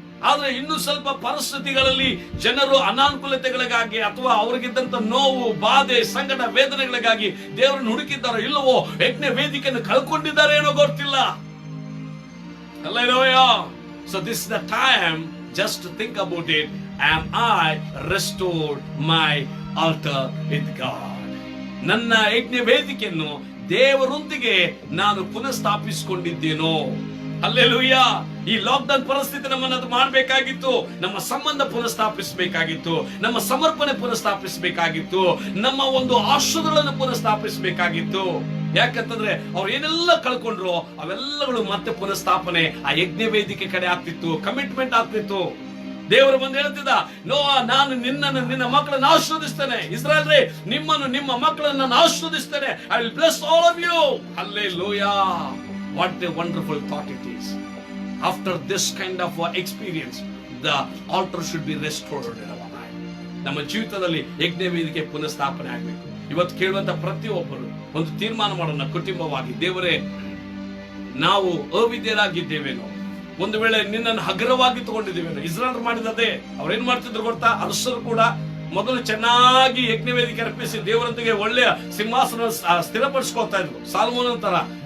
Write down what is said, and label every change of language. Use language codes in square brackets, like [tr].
[kn] ಆದ್ರೆ ಇನ್ನು ಸ್ವಲ್ಪ ಪರಿಸ್ಥಿತಿಗಳಲ್ಲಿ ಜನರು ಅನಾನುಕೂಲತೆಗಳಿಗಾಗಿ ಅಥವಾ ಅವರಿಗಿದ್ದಂತ ನೋವು, ಬಾಧೆ, ಸಂಕಟ, ವೇದನೆಗಳಿಗಾಗಿ ದೇವರನ್ನು ಹುಡುಕಿದ್ದಾರೋ ಇಲ್ಲವೋ, ಯಜ್ಞ ವೇದಿಕೆಯನ್ನು ಕಳ್ಕೊಂಡಿದ್ದಾರೆ ಏನೋ ಗೊತ್ತಿಲ್ಲ. [en] Hallelujah. So this is the time just to think about it. Am I restored my altar with God? [kn] ನನ್ನ ಯಜ್ಞ ವೇದಿಕೆಯನ್ನು ದೇವರೊಂದಿಗೆ ನಾನು ಪುನಃಸ್ಥಾಪಿಸಿಕೊಂಡಿದ್ದೇನೋ? ಹಲ್ಲೆಲೂಯ. ಈ ಲಾಕ್ಡೌನ್ ಪರಿಸ್ಥಿತಿ ನಮ್ಮನ್ನು ಅದು ಮಾಡಬೇಕಾಗಿತ್ತು. ನಮ್ಮ ಸಂಬಂಧ ಪುನಃಸ್ಥಾಪಿಸಬೇಕಾಗಿತ್ತು, ನಮ್ಮ ಸಮರ್ಪಣೆ ಪುನಃಸ್ಥಾಪಿಸಬೇಕಾಗಿತ್ತು, ನಮ್ಮ ಒಂದು ಆಶೀರ್ವಾದಗಳನ್ನು ಪುನಃಸ್ಥಾಪಿಸಬೇಕಾಗಿತ್ತು. ಯಾಕಂತಂದ್ರೆ ಅವ್ರು ಏನೆಲ್ಲ ಕಳ್ಕೊಂಡ್ರು ಅವೆಲ್ಲಗಳು ಮತ್ತೆ ಪುನಃಸ್ಥಾಪನೆ ಆ ಯಜ್ಞ ವೇದಿಕೆ ಕಡೆ ಆಗ್ತಿತ್ತು, ಕಮಿಟ್ಮೆಂಟ್ ಆಗ್ತಿತ್ತು. ದೇವರು ಬಂದು ಹೇಳ್ತಿದ್ದ, ನೋವಾ, ನಾನು ನಿನ್ನ ಮಕ್ಕಳನ್ನು ಆಶೀರ್ವದಿಸ್ತೇನೆ. ಇಸ್ರಾಯೇಲ್ ರೇ, ನಿಮ್ಮನ್ನು, ನಿಮ್ಮ ಮಕ್ಕಳನ್ನು ನಾನು ಆಶೀರ್ವದಿಸ್ತೇನೆ. [en] I will bless all of you. Hallelujah. What a wonderful thought it is. After this kind of experience, the altar should be restored in our life. [kn] ನಮ್ಮ ಜೀವಿತದಲ್ಲಿ ಯಜ್ಞ ವೇದಿಕೆ ಪುನಃಸ್ಥಾಪನೆ ಆಗಬೇಕು. ಇವತ್ತು ಕೇಳುವಂತ ಪ್ರತಿಯೊಬ್ಬರು ಒಂದು ತೀರ್ಮಾನ ಮಾಡೋಣ ಕುಟುಂಬವಾಗಿ. ದೇವರೇ, ನಾವು ಅವಿದ್ಯರಾಗಿದ್ದೇವೇನೋ, ಒಂದು ವೇಳೆ ನಿನ್ನನ್ನು ಹಗುರವಾಗಿ ತಗೊಂಡಿದ್ದೇವೇನೋ. ಇಸ್ರಾಯೇಲ್ ಮಾಡಿದದೇ. ಅವ್ರೇನ್ ಮಾಡ್ತಿದ್ರು ಗೊತ್ತಾ? ಅರಸರು ಕೂಡ ಮೊದಲು ಚೆನ್ನಾಗಿ ಯಜ್ಞ ವೇದಿಕೆ ಅರ್ಪಿಸಿ ದೇವರೊಂದಿಗೆ ಒಳ್ಳೆಯ ಸಿಂಹಾಸನ ಸ್ಥಿರಪಡಿಸ್ಕೊಳ್ತಾ ಇದ್ರು, ಸಾಲ್ಮೋನನ ತರ.